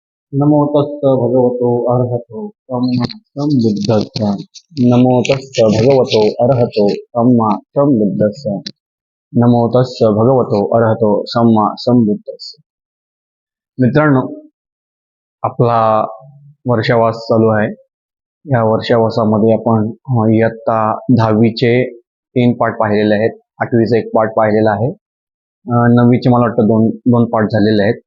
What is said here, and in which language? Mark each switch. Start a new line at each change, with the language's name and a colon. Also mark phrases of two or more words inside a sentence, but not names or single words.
Pali: नमो तस्स भगवतो अर्हतो सम्मा संबुद्धस्स। नमो तस्स भगवतो अर्हतो सम्मा संबुद्धस्स। नमो तस्स भगवतो अर्हतो सम्मा संबुद्धस्स।
Marathi: मित्रांनो, आपला वर्षावास चालू आहे. या वर्षावासामध्ये आपण इयत्ता 10वीचे 3 पाठ पाहिलेले आहेत. 8वीचा 1 पाठ पाहिलेला आहे. 9वीचे मला वाटतं दोन पाठ झालेले आहेत.